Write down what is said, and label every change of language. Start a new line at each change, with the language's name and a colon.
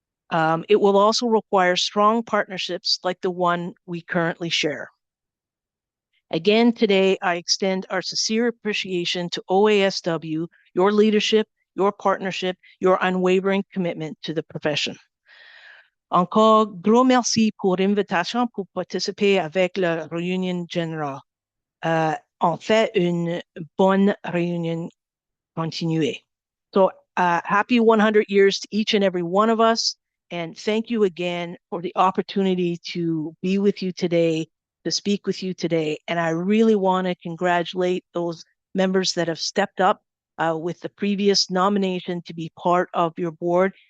English: It will also require strong partnerships like the one we currently share. Again, today, I extend our sincere appreciation to OASW, your leadership, your partnership, your unwavering commitment to the profession.
French: Encore, gros merci pour l'invitation pour participer avec la réunion générale. On fait une bonne réunion continuée.
English: So happy 100 years to each and every one of us. And thank you again for the opportunity to be with you today, to speak with you today. And I really want to congratulate those members that have stepped up with the previous nomination to be part of your board.